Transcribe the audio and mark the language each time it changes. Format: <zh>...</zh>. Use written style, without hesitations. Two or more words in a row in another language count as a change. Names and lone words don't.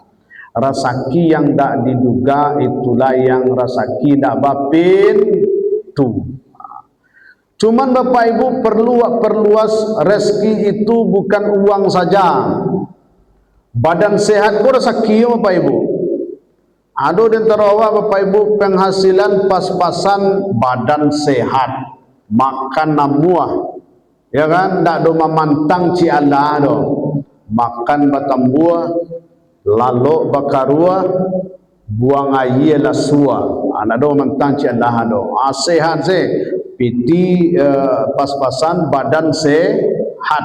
<id>Rezeki yang tak diduga itulah yang rezeki</id> <min>tak bapintu.</min> <id>Cuman Bapak Ibu perluas rezeki itu bukan uang saja. Badan sehat pun rezeki Bapak Ibu. Ada di antara Bapak Ibu penghasilan pas-pasan badan sehat,</id> <min>makan namuah. Ya kan, tak do mamantang ci Allah do. Makan batang buah, lalu bakarua, buang air lasua. Anak do mamantang ci Allah do. Sehat se, piti pas-pasan badan sehat.</min>